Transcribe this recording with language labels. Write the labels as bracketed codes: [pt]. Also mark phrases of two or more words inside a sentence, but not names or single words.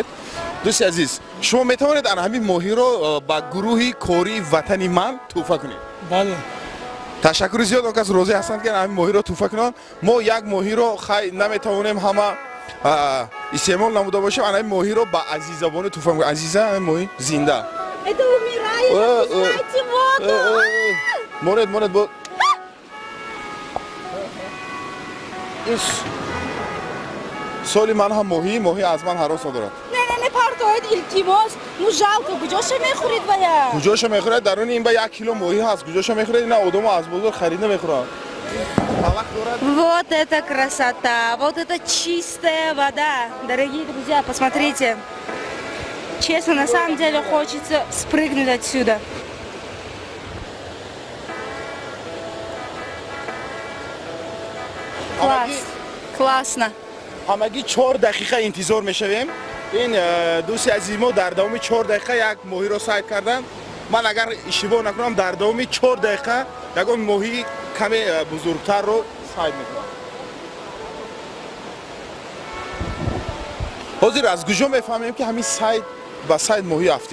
[tg] дӯсти азиз, шумо метавонед ана ҳамин моҳиро ба гурӯҳи кории ватани ман туҳфа кунед? Бале. ташаккури зиёд он кас розӣ ҳастанд ки ҳамин моҳиро туҳфа кунанд. Мо як моҳиро хай наметавонем ҳама истеъмол намуда бошем. Ана ҳамин моҳиро ба азизабони туҳфа мекунем. Азиза, ҳамин моҳи зинда. [ru] Это умирает, пускайте воду. [tg] Монед бо соли ман ҳам моҳи аз ман ҳарос надорад. Не партоед илтимос. [ru] Ну жалко, [tg] куҷоша мехӯред вая? куҷоша мехӯрад? Даруни ин ба 1 кило моҳӣ ҳаст. куҷоша мехӯрад? Ина одамо аз бозор харид намехӯранд. [ru] Вот это красота, вот это чистая вода. Дорогие друзья, посмотрите. Честно, на самом деле хочется спрыгнуть отсюда. Класс, классно. [tg] ҳамагӣ 4 дақиқа интизор мешавем. ин дӯсти азизи мо дар давоми 4 дақиқа як моҳиро сайд карданд. ман агар иштибоҳ накунам дар давоми 4 дақиқа ягон моҳии каме бузургтарро сайд мекунам. ҳозир аз куҷо мефаҳмем ки ҳамин сайд ба сайд моҳӣ афтӣ?